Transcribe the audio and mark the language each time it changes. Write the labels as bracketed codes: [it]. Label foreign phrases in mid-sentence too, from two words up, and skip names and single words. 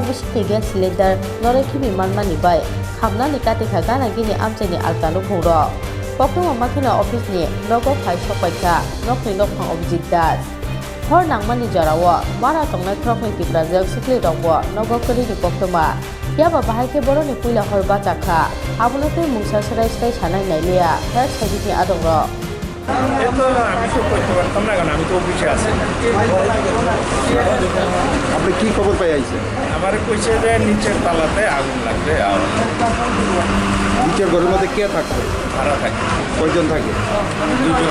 [trp] bisiti [en] gas cylinder [trp] nore khibi manmani bai khamnani katika gana gini amchaini alkanu khungro koktoma makhina office ni logo phai sopaika nokni lokhang object das hor nangmani jarawo mara tongnai kroknai tipra jok sikli rokbo nogo kori ni koktoma Diaba bahai ke boroni puila hor bacha kha abonate mungsa sarai sanai nailia [en] fire service [trp] ni adong ro [bn] Itu আমি তো করতে পারতাম না কারণ আমি তো অফিসে আছি আপনি কি খবর পাই আইছেন আমার কইছে যে নিচের তলাতে আগুন লাগবে আর নিচের ঘরের মধ্যে কে থাকতো ভাড়া থাকে কয়জন থাকে দুজন